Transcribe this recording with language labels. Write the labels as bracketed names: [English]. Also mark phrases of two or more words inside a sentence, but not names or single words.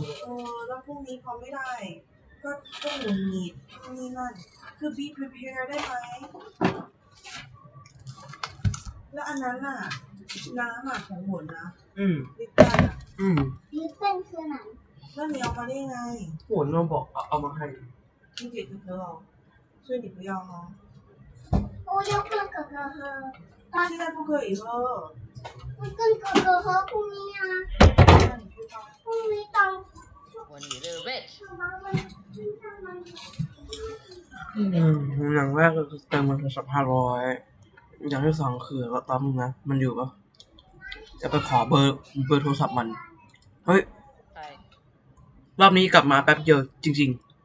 [Thai] แล้วพรุ่งนี้พอไม่ได้ก็หงุดหงิดนี่นั่นคือ [English] be prepared [Thai] ได้ไหมแล้วอันนั้นน่ะน้ำของหวนนะลิปตัน ลิปเป็นคือไหน แล้ว你เอามาได้ไง หวนเราบอกเอามาให้ [Chinese] 你给哥哥哦所以你不要哦我要跟哥哥喝现在不可以喝我跟哥哥喝พรุ่งนี้啊那你去吧 [Thai] พรุ่งนี้ตอน [English] When you little bitch [Thai] อย่างแรกก็คือเติมมันสัก500อย่างที่สองคือก็ตั้มนะมันอยู่ปะจะไปขอเบอร์โทรศัพท์มันเฮ้ยรอบนี้กลับมาแป๊บเดียวจริง